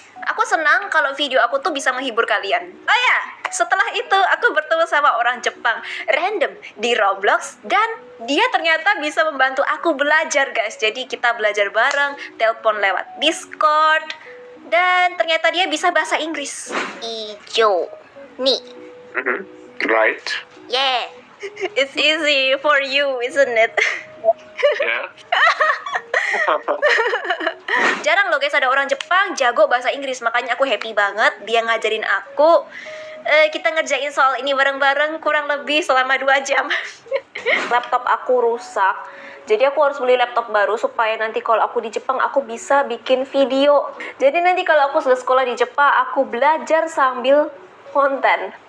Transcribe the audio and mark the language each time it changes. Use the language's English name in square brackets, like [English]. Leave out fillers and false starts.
[Indonesian] Aku senang kalau video aku tuh bisa menghibur kalian. Oh ya, setelah itu aku bertemu sama orang Jepang random di Roblox, dan dia ternyata bisa membantu aku belajar guys. Jadi kita belajar bareng, telepon lewat Discord, dan ternyata dia bisa bahasa Inggris. Ijo, nih. [English] Right. Yeah, it's easy for you, isn't it? Yeah. [Indonesian] Jarang loh guys ada orang Jepang jago bahasa Inggris, makanya aku happy banget dia ngajarin aku. Kita ngerjain soal ini bareng-bareng kurang lebih selama 2 jam. Laptop aku rusak, jadi aku harus beli laptop baru supaya nanti kalau aku di Jepang aku bisa bikin video. Jadi nanti kalau aku sudah sekolah di Jepang, aku belajar sambil konten.